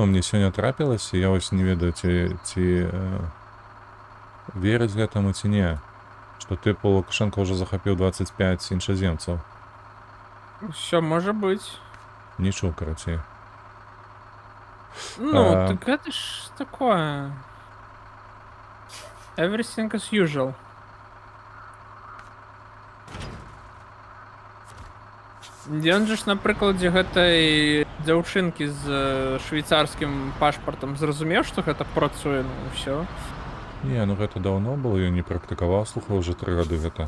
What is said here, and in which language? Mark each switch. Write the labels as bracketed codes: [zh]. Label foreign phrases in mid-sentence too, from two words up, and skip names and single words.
[be] Мне сёння трапілася, я вось не ведаю, ці верыць гэтаму ці не. Што тыпу Лукашенко ўжо захапіў 25 іншаземцаў. Все, можа быць. Не чуў, карацей. Ну, так это ж такое. [en] Everything as usual. [be] Ён же ж на прыкладзе гэтай дзяўчынкі з швейцарскім пашпартам зразумеў, што гэта працуе, ну ўсё. Не, ну гэта даўно было, я не практыкаваў, слухай, уже 3 гады гэта.